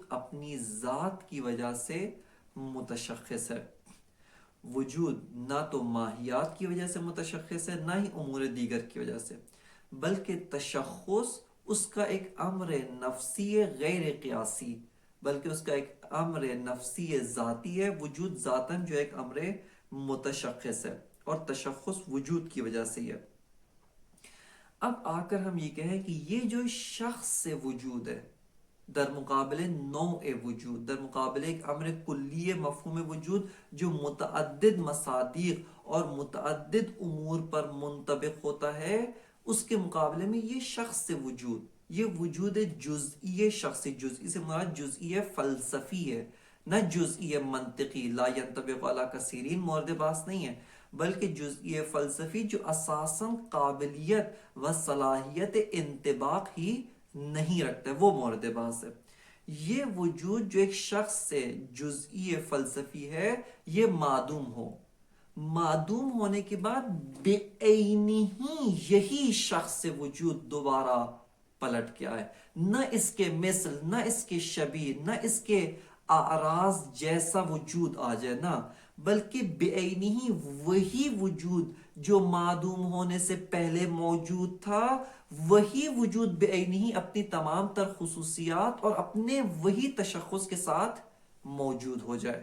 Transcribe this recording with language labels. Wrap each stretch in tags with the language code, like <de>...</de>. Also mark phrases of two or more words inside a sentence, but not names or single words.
<ur>اپنی ذات کی وجہ سے متشخص ہے، وجود نہ تو ماہیات کی وجہ سے متشخص ہے نہ ہی امور دیگر کی وجہ سے، بلکہ تشخص اس کا ایک امر نفسی غیر قیاسی، بلکہ اس کا ایک امر نفسی ذاتی ہے، وجود ذاتاً جو ایک امر متشخص ہے، اور تشخص وجود کی وجہ سے ہے۔ اب آ کر ہم یہ کہیں کہ یہ جو شخص سے وجود ہے در مقابل نوع وجود، در مقابل ایک امر کلی مفہوم وجود جو متعدد مصادیق اور متعدد امور پر منطبق ہوتا ہے، اس کے مقابلے میں یہ شخص سے وجود، یہ وجود جزئی شخصی، جزئی سے مراد جزئی فلسفی ہے، نہ جزئی منطقی،</ur> <ar>لا ينطبق علی کثیرین</ar> <ur>مورد بحث نہیں ہے، بلکہ جزئی فلسفی جو اساساً قابلیت و صلاحیت انطباق ہی نہیں رکھتا ہے، وہ مورد بحث ہے۔ یہ وجود جو ایک شخص سے جزئی فلسفی ہے، یہ معدوم ہو، معدوم ہونے کے بعد بے عینی یہی شخص سے وجود دوبارہ پلٹ کے آئے، نہ اس کے مثل، نہ اس کے شبیہ، نہ اس کے اعراض جیسا وجود آ جائے، نہ، بلکہ بے عینی وہی وجود جو معدوم ہونے سے پہلے موجود تھا، وہی وجود بے عینی اپنی تمام تر خصوصیات اور اپنے وہی تشخص کے ساتھ موجود ہو جائے۔</ur>